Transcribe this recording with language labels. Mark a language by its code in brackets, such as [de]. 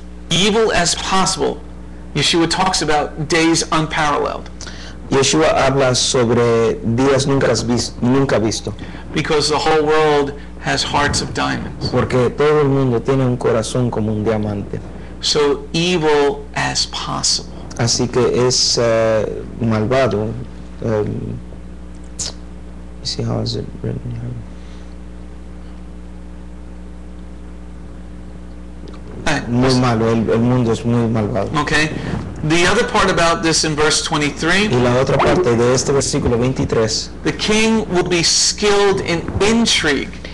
[en] Evil as possible. Yeshua talks about days unparalleled [es] Yeshua habla sobre días nunca visto, [en] because the whole world has hearts of diamonds. [es] porque todo el mundo tiene un corazón como un diamante. [en] So evil as possible. [es] Así que es malvado. [en] Let me see how is it written here. [es] Muy malo, el mundo es muy malvado. [en] Okay? The other part about this in verse 23, [es] Y la otra parte de este versículo 23, [en] the king will be skilled in intrigue.